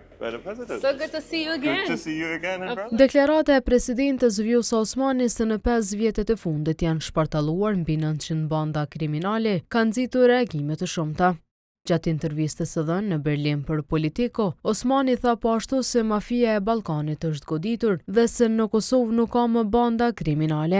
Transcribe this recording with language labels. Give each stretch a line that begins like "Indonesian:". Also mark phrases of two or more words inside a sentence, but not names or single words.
English: Madam President. So good to see you again. Good to see you again, brother.
Albanian: Deklarata e presidentës Vjosa Osmani se në 5 vjetet e fundit janë shpartalluar mbi 900 banda kriminale kanë nxitur reagime të shumta. Gjatë intervistës së dhënë në Berlin për Politico, Osmani tha po ashtu se mafia e Ballkanit është goditur dhe se në Kosovë nuk ka më banda kriminale.